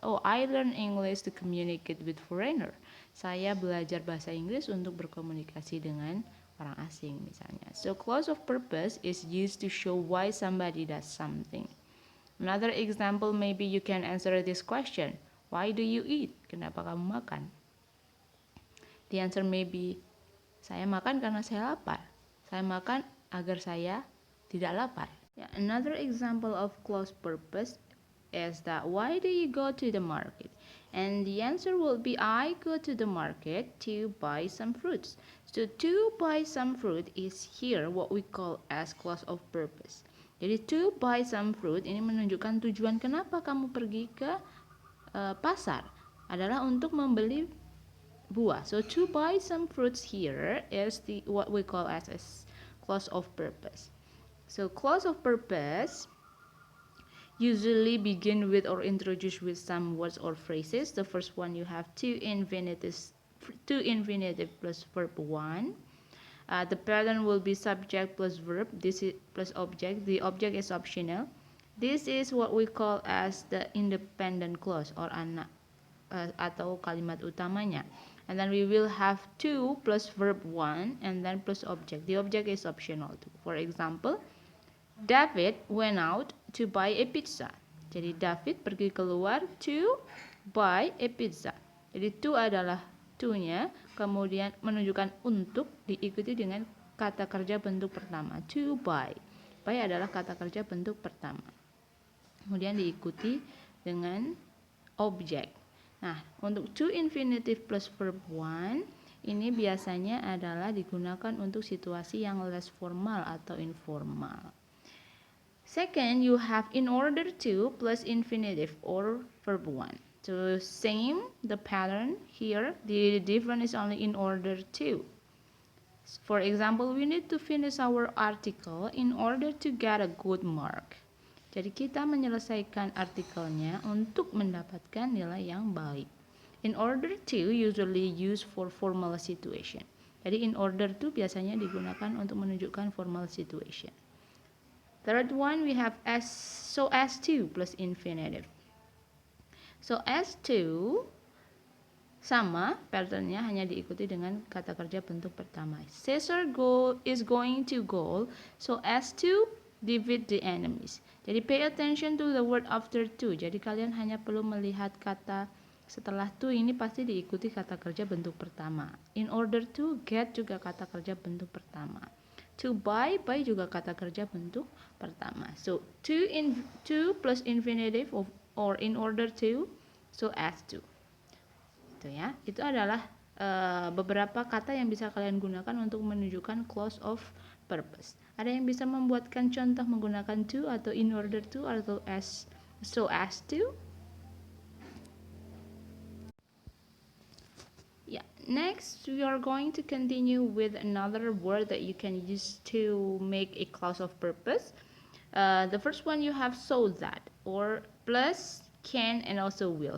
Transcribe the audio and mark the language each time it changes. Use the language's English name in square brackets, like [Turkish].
[English] Oh, I learn English to communicate with foreigner. [Indonesian] Saya belajar bahasa Inggris untuk berkomunikasi dengan orang asing misalnya. [English] So, clause of purpose is used to show why somebody does something. Another example, maybe you can answer this question. Why do you eat? [Indonesian] Kenapa kamu makan? [English] The answer may be, [Indonesian] saya makan karena saya lapar. Saya makan agar saya tidak lapar. [English] Yeah, another example of clause purpose is that why do you go to the market? And the answer will be I go to the market to buy some fruits. So to buy some fruit is here what we call as clause of purpose. [Indonesian] Jadi [English] to buy some fruit [Indonesian] ini menunjukkan tujuan kenapa kamu pergi ke pasar adalah untuk membeli buah. [English] So to buy some fruits here is what we call as a clause of purpose. So clause of purpose usually begin with or introduce with some words or phrases. The first one you have two infinitive plus verb 1. The pattern will be subject plus verb. This is plus object. The object is optional. This is what we call as the independent clause or [Indonesian] atau kalimat utamanya. [English] And then we will have to plus verb 1 and then plus object. The object is optional too. For example, David went out to buy a pizza. [Indonesian] Jadi David pergi keluar [English] to buy a pizza. [Indonesian] Jadi to adalah to-nya, kemudian menunjukkan untuk diikuti dengan kata kerja bentuk pertama. To buy. Buy adalah kata kerja bentuk pertama. Kemudian diikuti dengan objek. Nah, untuk to infinitive plus verb 1 ini biasanya adalah digunakan untuk situasi yang less formal atau informal. [English] Second, you have in order to plus infinitive or verb 1. So same the pattern here. The difference is only in order to. For example, we need to finish our article in order to get a good mark. [Indonesian] Jadi kita menyelesaikan artikelnya untuk mendapatkan nilai yang baik. [English] In order to usually used for formal situation. [Indonesian] Jadi in order to biasanya digunakan untuk menunjukkan [English] formal situation. Third one we have so as to plus infinitive. [Indonesian] So as to sama patternnya hanya diikuti dengan kata kerja bentuk pertama. [English] Caesar is going to go so as to defeat the enemies. Jadi pay attention to the word after to. [Indonesian] Jadi kalian hanya perlu melihat kata setelah to ini pasti diikuti kata kerja bentuk pertama. In order to get juga kata kerja bentuk pertama. To buy juga kata kerja bentuk pertama. [English] So to plus infinitive or in order to, so as to. [Indonesian] Itu ya. Itu adalah beberapa kata yang bisa kalian gunakan untuk menunjukkan clause of purpose. Ada yang bisa membuatkan contoh menggunakan to atau in order to atau so as to? [English] Yeah. Next, we are going to continue with another word that you can use to make a clause of purpose. The first one you have so that or plus can and also will.